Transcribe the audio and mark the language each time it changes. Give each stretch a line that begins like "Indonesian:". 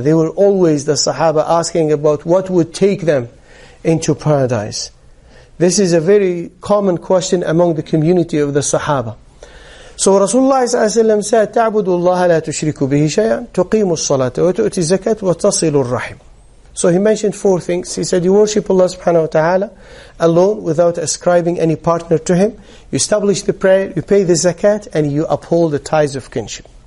English: They were always, the Sahaba, asking about what would take them into paradise. This is a very common question among the community of the Sahaba. So Rasulullah ﷺ said,
Arabic: تَعْبُدُ اللَّهَ لَا تُشْرِكُ بِهِ شَيْئًا تُقِيمُ الصَّلَاةَ وَتُؤْتِ الزَّكَاةَ وَتَصِلُ الرَّحِمَ.
English: So he mentioned four things. He said, you worship Allah subhanahu wa ta'ala alone without ascribing any partner to Him. You establish the prayer, you pay the zakat, and you uphold the ties of kinship.